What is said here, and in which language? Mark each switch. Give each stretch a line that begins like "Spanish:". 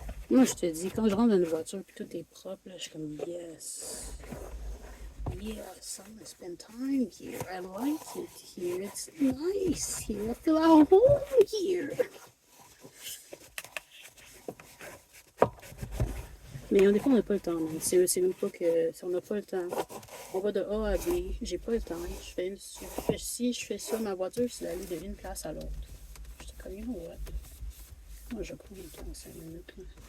French: Moi, je te dis, quand je rentre dans une voiture et tout est propre, là, je suis comme yes.
English: Yes, I'm gonna spend time here. I like it here. It's nice here. I feel at home here.
French: Mais des fois, on n'a pas le temps. C'est même pas que. Si on n'a pas le temps. On va de A à B. J'ai pas le temps. Si je fais ça, ma voiture, c'est d'aller d'une place à l'autre. Je te comme,
English: you know what?
French: Moi, je prends le temps, 5 minutes. Là.